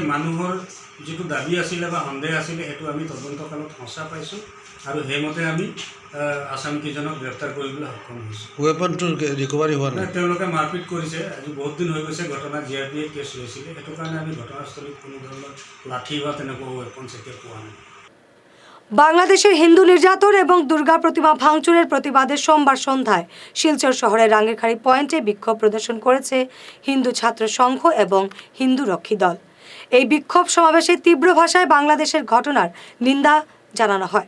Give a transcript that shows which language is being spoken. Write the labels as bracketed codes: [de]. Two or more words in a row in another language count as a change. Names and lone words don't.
[as] মানুহৰ যিটো দাবী আছিলে বা সন্দেহ আছিলে সেইটো আমি তদন্তকালত সঁচা পাইছোঁ আৰু সেইমতে আমি আসামীকেইজনক গ্ৰেপ্তাৰ কৰিবলৈ সক্ষম হৈছোঁ। ৱেপনটো ৰিকভাৰী হোৱা নাই। তেওঁলোকে মাৰপিট কৰিছে। আজি বহুত দিন হৈ গৈছে ঘটনা, GRPয়ে কেছ লৈছিলে। সেইটো কাৰণে আমি ঘটনাস্থলীত কোনো ধৰণৰ লাঠি বা তেনেকুৱা ৱেপন এতিয়া পোৱা নাই। [bn] বাংলাদেশের হিন্দু নির্যাতন এবং দুর্গা প্রতিমা ভাঙচুরের প্রতিবাদে সোমবার সন্ধ্যায় শিলচর শহরের রাঙ্গেরখাড়ি পয়েন্টে বিক্ষোভ প্রদর্শন করেছে হিন্দু ছাত্র সংঘ এবং হিন্দু রক্ষী দল। এই বিক্ষোভ সমাবেশে তীব্র ভাষায় বাংলাদেশের ঘটনার নিন্দা জানানো হয়।